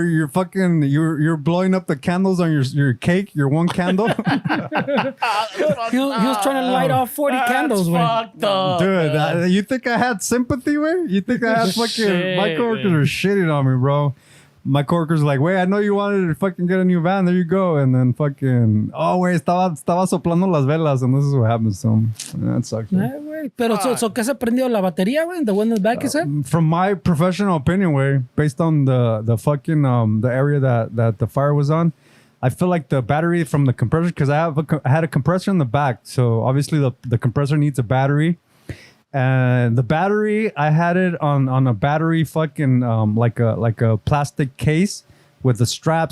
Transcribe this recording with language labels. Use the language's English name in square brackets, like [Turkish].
[English] You're fucking you're blowing up the candles on your cake. Your one candle." he was trying to light off 40 candles. Fucked up, dude. You think I had sympathy with? You think I had fucking? My coworkers are shitting on me, bro. My coworkers are like, wait, I know you wanted to fucking get a new van. There you go. And then fucking, oh, wait, [Spanish] estaba soplando las velas. [English] And this is what happens to him. That sucks. [Spanish] Pero so ¿qué se prendió la batería, güey? [English] The one in the back, you said? From my professional opinion, way, based on the fucking, the area that the fire was on, I feel like the battery from the compressor, because I had a compressor in the back. So obviously the compressor needs a battery. And the battery, I had it on a battery fucking like a plastic case with a strap.